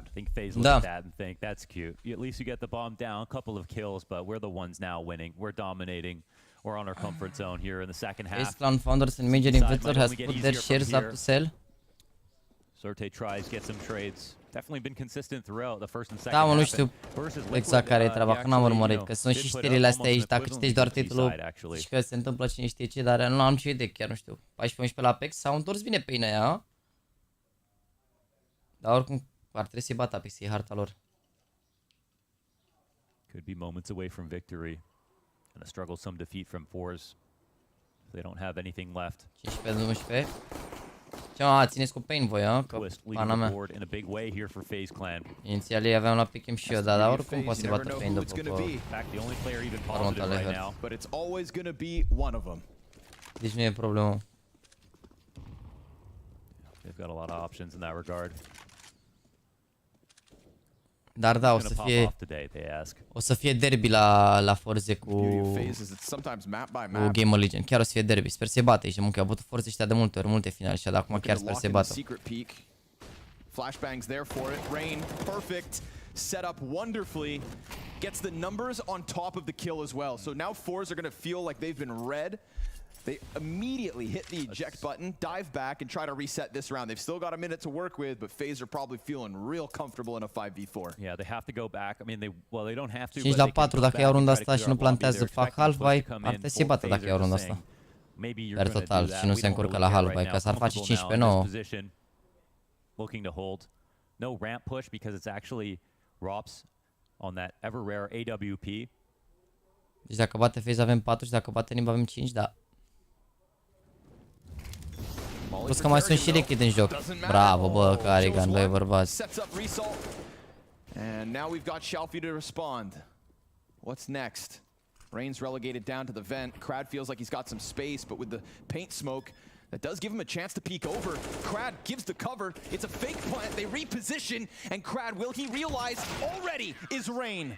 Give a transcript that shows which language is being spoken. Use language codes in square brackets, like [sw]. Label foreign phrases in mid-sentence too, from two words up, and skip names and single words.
[en] I think FaZe looks at that and think, that's cute. At least you get the bomb down, a couple of kills, but we're the ones now winning. We're dominating. We're on our comfort zone here in the second half. FaZe Clan founders and major investor has put their shares up to sell. Zorte tries, gets some trades. Definitely been consistent throughout the first and second half. [ro] Da, mă, nu știu exact care e treaba, că n-am urmărit, că sunt și știrile astea aici, dacă citești doar titlul, și că se întâmplă cine știe ce, dar nu am ce idee, chiar nu știu. 14-11 la Apex, s-au întors bine pe aia, dar oricum ar trebui să-i bată Apex, e harta lor. [en] Could be moments away from victory, and a strugglesome defeat from FORZE. They don't have anything left. 15-11. [ro] Ce țineți cu Pain voi, a? Că pana mea. Inițial ei aveam la pick-em și eu, dar oricum poate să-i bată Pain după următoarele hărți. Deci nu e problemă. [en] They've got a lot of options in that regard. [ro] Dar da, o să fie derby la FORZE cu Gamer Legion. Chiar o să fie derby. Sper să-i bată aici. Muncă, au bătut FORZE ăștia de multe ori, multe finale și acum chiar sper să-i bată. [en] Flashbangs there for it. Rain, perfect. Set up wonderfully. Gets the numbers on top of the kill as well. So now FORZE are going to feel like they've been red. They immediately hit the eject button, dive back, and try to reset this round. They've still got a minute to work with, but FaZe are probably feeling real comfortable in a 5v4. Yeah, they have to go back. I mean, they don't have to. [ro] 5 la 4 dacă iau runda asta și nu plantează, fac half-buy, ar trebui să-i bată dacă iau runda asta. Per total și nu se încurcă la half-buy, ca s-ar face 15-9. [en] Looking to hold. No ramp push because it's actually Rops on that ever rare AWP. [ro] Deci dacă bate FaZe avem 4 și dacă bate NIP avem 5, da. Plus că mai sunt și lichid în joc. Bravo, bă, Carrigan, doi bărbați. [en] And now we've got Shalfie to respond. What's next? Rain's relegated down to the vent. Crad feels like he's got some space, but with the paint smoke, that does give him a chance to peek over. Crad gives the cover. It's a fake plant. They reposition, and Crad, will he realize already is Rain?